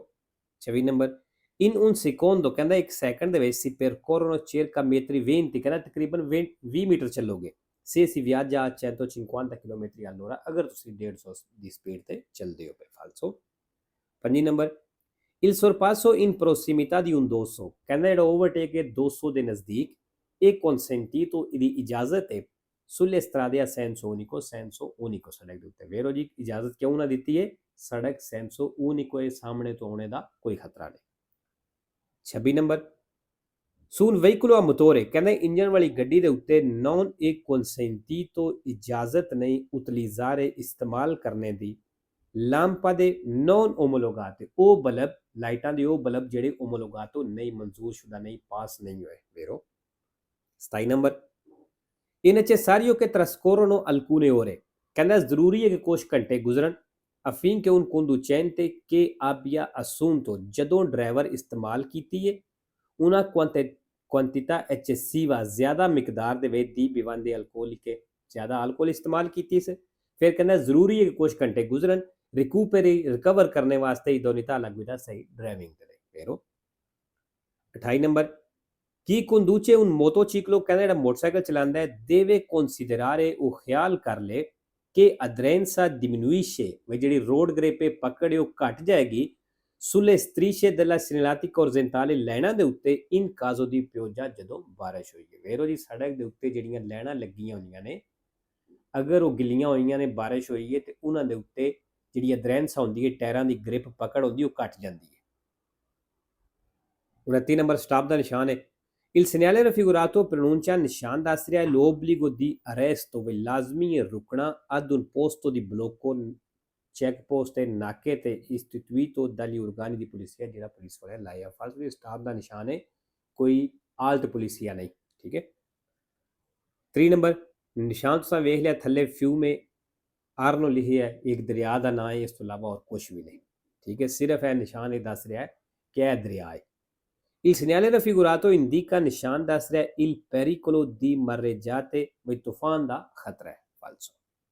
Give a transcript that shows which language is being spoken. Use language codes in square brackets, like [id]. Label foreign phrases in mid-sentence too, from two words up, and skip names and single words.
[it] 26 ਨੰਬਰ in un secondo, [pa] ਕਹਿੰਦਾ ਇੱਕ ਸੈਕਿੰਡ ਦੇ ਵਿੱਚ [it] si percorrono circa metri 20, [pa] ਕਹਿੰਦਾ ਤਕਰੀਬਨ 20 ਮੀਟਰ ਚੱਲੋਗੇ [it] se si viaggia a 150 km all'ora [pa] ਅਗਰ ਤੁਸੀਂ 150 ਦੀ ਸਪੀਡ ਤੇ ਚੱਲਦੇ ਹੋ ਪਏ ਫਾਲਸੋ। ਪੰਜੀ ਨੰਬਰ [it] il sorpasso in prossimità di un [pa] 200 ਕਹਿੰਦਾ ਜਿਹੜਾ ਓਵਰਟੇਕ ਹੈ 200 ਦੇ ਨਜ਼ਦੀਕ ਇਹ consentito ਦੀ ਇਜਾਜ਼ਤ ਹੈ [it] sulle strade a senso unico [pa] ਸੜਕ ਦੇ ਉੱਤੇ। ਵੇਰੋ ਜੀ ਇਜਾਜ਼ਤ ਕਿਉਂ ਨਾ ਦਿੱਤੀ ਹੈ, ਸੜਕ [it] senso unico [pa] ਹੈ, ਸਾਹਮਣੇ ਤੋਂ ਆਉਣੇ ਦਾ ਕੋਈ ਖਤਰਾ ਨਹੀਂ। 26 ਨੰਬਰ [it] su un veicolo a motore [pa] ਕਹਿੰਦਾ ਇੰਜਨ ਵਾਲੀ ਗੱਡੀ ਦੇ ਉੱਤੇ [it] non è consentito [pa] ਇਜਾਜ਼ਤ ਨਹੀਂ utilizzare ਇਸਤੇਮਾਲ ਕਰਨੇ ਦੀ [it] lampade non omologate [pa] ਉਹ ਬਲਬ ਲਾਈਟਾਂ ਦੇ ਉਹ ਬਲਬ ਜਿਹੜੇ ਓਮੋਲੋਗਾਤੋ ਨਹੀਂ ਮਨਜ਼ੂਰ ਸ਼ੁਦਾ ਨਹੀਂ ਪਾਸ ਨਹੀਂ ਹੋਏ। ਵੇਰੋ 27 ਨੰਬਰ [it] è necessario che trascorrono alcune ore [pa] ਕਹਿੰਦਾ ਜ਼ਰੂਰੀ ਹੈ ਕਿ ਕੁਝ ਘੰਟੇ ਗੁਜ਼ਰਨ [it] affinché un conducente che abbia assunto [pa] ਜਦੋਂ ਡਰਾਈਵਰ ਇਸਤੇਮਾਲ ਕੀਤੀ ਹੈ [it] una quantità eccessiva [pa] ਜ਼ਿਆਦਾ ਮਿਕਦਾਰ ਦੇ ਵਿੱਚ ਦੀ [it] bevande alcoliche [pa] ਜ਼ਿਆਦਾ ਅਲਕੋਹਲ ਇਸਤੇਮਾਲ ਕੀਤੀ ਸੀ। ਫਿਰ ਕਹਿੰਦਾ ਜ਼ਰੂਰੀ ਹੈ ਕਿ ਕੁਝ ਘੰਟੇ ਗੁਜ਼ਰਨ ਰਿਕਵਰ ਕਰਨੇ ਵਾਸਤੇ [it] idoneità alla guida [pa] ਸਹੀ ਡਰਾਈਵਿੰਗ ਦੇ ਲਈ। ਫੇਰੋ 28 ਨੰਬਰ ਕੀ [it] conduce un motociclo [pa] ਕਹਿੰਦਾ ਜਿਹੜਾ ਮੋਟਰਸਾਈਕਲ ਚਲਾਉਂਦਾ ਹੈ [it] deve considerare [pa] ਉਹ ਖਿਆਲ ਕਰ ਲੈ ਕਿ [it] aderenza diminuisce [pa] ਵੀ ਜਿਹੜੀ ਰੋਡ ਗ੍ਰਿਪ ਪਕੜ ਉਹ ਘਟ ਜਾਏਗੀ [it] sulle strisce della segnaletica orizzontale [pa] ਲਾਈਨਾਂ ਦੇ ਉੱਤੇ [it] in caso di pioggia [pa] ਜਦੋਂ ਬਾਰਿਸ਼ ਹੋਈ ਹੈ। ਵੇਰੋ ਜੀ ਸੜਕ ਦੇ ਉੱਤੇ ਜਿਹੜੀਆਂ ਲਾਈਨਾਂ ਲੱਗੀਆਂ ਹੁੰਦੀਆਂ ਨੇ ਅਗਰ ਉਹ ਗਿੱਲੀਆਂ ਹੋਈਆਂ ਨੇ ਬਾਰਿਸ਼ ਹੋਈ ਹੈ ਤੇ ਉਹਨਾਂ ਦੇ ਉੱਤੇ ਜਿਹੜੀ ਅਧਰੈਂਸ ਹੁੰਦੀ ਹੈ ਟਾਇਰਾਂ ਦੀ ਗ੍ਰਿਪ ਪਕੜ ਹੁੰਦੀ ਉਹ ਘਟ ਜਾਂਦੀ ਹੈ। 29 ਨੰਬਰ ਸਟਾਪ ਦਾ ਨਿਸ਼ਾਨ ਹੈ [it] il segnale raffigurato pronuncia [pa] ਨਿਸ਼ਾਨ ਦੱਸ ਰਿਹਾ ਹੈ [it] l'obbligo di arresto [pa] ਵੀ ਲਾਜ਼ਮੀ ਹੈ ਰੁਕਣਾ [it] ad un posto di blocco [pa] ਚੈੱਕ ਪੋਸਟ ਤੇ ਨਾਕੇ ਤੇ [it] istituito dagli organi di polizia [pa] ਜਿਹੜਾ ਪੁਲਿਸ ਵਾਲੇ ਲਾਇਆ ਫਾਲਸ ਸਟਾਪ ਦਾ ਨਿਸ਼ਾਨ ਹੈ ਕੋਈ [it] alt polizia [pa] ਨਹੀਂ। ਠੀਕ ਹੈ 3 ਨੰਬਰ ਨਿਸ਼ਾਨ ਤੁਸੀਂ ਵੇਖ ਲਿਆ ਥੱਲੇ ਫਿਊਮੇ ਆਰਨੋ ਲਿਖਿਆ ਹੈ ਇੱਕ ਦਰਿਆ ਦਾ ਨਾਂ ਹੈ ਇਸ ਤੋਂ ਇਲਾਵਾ ਹੋਰ ਕੁਝ ਵੀ ਨਹੀਂ। ਠੀਕ ਹੈ ਸਿਰਫ ਇਹ ਨਿਸ਼ਾਨ ਇਹ ਦੱਸ ਰਿਹਾ ਹੈ ਕਿ ਇਹ ਦਰਿਆ ਹੈ। [it] il segnale raffigurato indica [pa] ਨਿਸ਼ਾਨ ਦੱਸ ਰਿਹਾ [it] il pericolo di mareggiate [pa] ਵੀ ਤੂਫਾਨ ਦਾ ਖਤਰਾ ਹੈ ਫਾਲਸੋ।